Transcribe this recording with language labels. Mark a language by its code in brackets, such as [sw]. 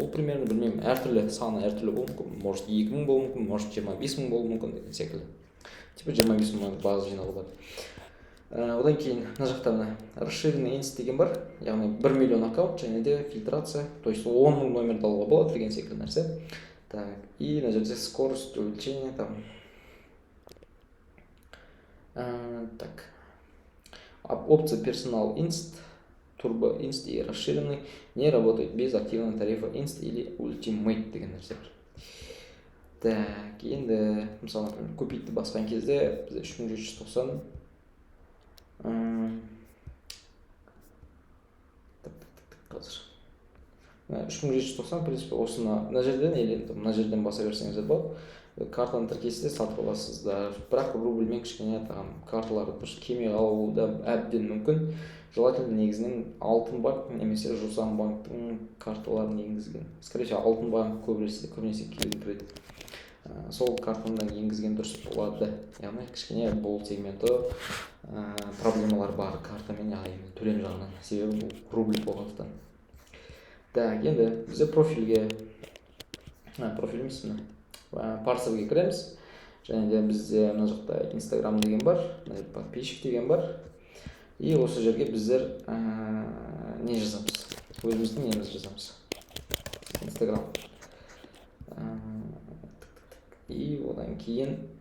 [kk] Ол примерно білмеймін, әртүрлі саны әртүрлі болуы мүмкін, может 2000 болуы мүмкін, может 25 000 болуы мүмкін деген секілді. Типа 25 000 база жинауға болады. Одан кейін мына жақта мына расширенный инст деген бар, яғни 1 миллион аккаунт және де фильтрация, [ru] то есть [kk] 10 000 номерді алуға болады деген секілді нәрсе. [ru] Так, и [kk] мына жерде [ru] скорость увеличения там. Так. Опция персонал инст, турбо инст и расширенный не работает без активного тарифа инст или ультимейт [kk] деген нәрсе бар. Так, енді мысалы купитті басқан кезде бізде 3790 қазір 3790 [ru] в принципе [kk] осыны мына жерден или мына жерден баса берсеңіздер болады. Картаны тіркейсіз, сатып аласыздар. Бірақ рубльмен кішкене карталарды дұрыс кеме алу да әбден мүмкін. Желательно негізінен Алтын банк немесе Жусан банктың карталарын енгізген. [ru] Скорее всего, [kk] Алтын банк көбінесе келіңкіреді. Сол картадан енгізген дұрыс болады. Яғни кішкене бұл сегменті проблемалар бар картамен, яғни төлем жағынан. Себебі бұл рубль болғандықтан. Так, енді бізде профиліміз парсерге кіреміз. Және де бізде мына жақта Instagram деген бар, подписчик деген бар. И осы жерге біздер не жазамыз? Өзіміздің немізді жазамыз. Instagram. И одан кейін